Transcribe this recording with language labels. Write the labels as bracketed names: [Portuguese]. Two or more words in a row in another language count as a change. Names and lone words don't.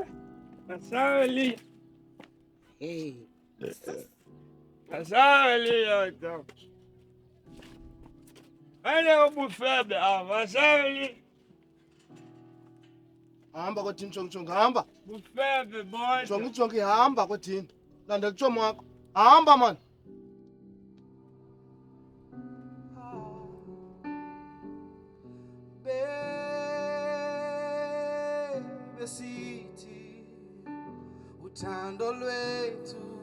[Xhosa] Asali. Hey. Asali yodwa. Ane ubufebe asali. Hamba kwathini chongo hamba. Bufebe boy. Chongo hamba kwathini. Landela utshomo wakho. Hamba man. Besithi uthando lwethu